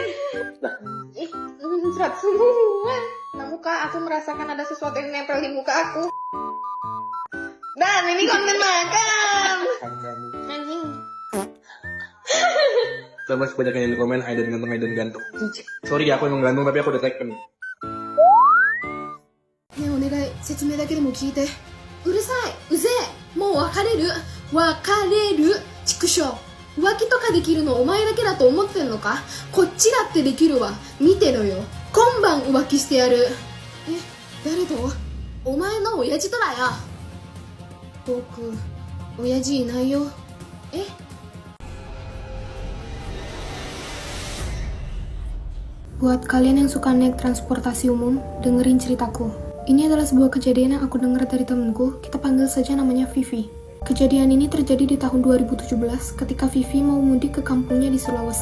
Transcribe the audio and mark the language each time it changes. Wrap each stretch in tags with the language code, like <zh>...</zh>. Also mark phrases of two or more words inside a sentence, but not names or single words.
<id>Ih, berat semua. Nah, muka aku merasakan ada sesuatu yang nempel di muka aku. Dan ini konten makan. Anjing. Coba sebanyak yang di komen Aidan ganteng. Sorry ya, aku emang ganteng tapi aku udah taken.</id> <ja>ねえお願い説明だけでも聞いてうるさいうぜえもう別れる畜生浮気とかできるのお前だけだと思ってんのかこっちだってできるわ見てろよ今晩浮気してやる誰とお前の親父とだよ僕親父いないよ</ja> <id>Buat kalian yang suka naik transportasi umum, dengerin ceritaku. Ini adalah sebuah kejadian yang aku dengar dari temenku, kita panggil saja namanya Vivi. Kejadian ini terjadi di tahun 2017 ketika Vivi mau mudik ke kampungnya di Sulawesi.</id>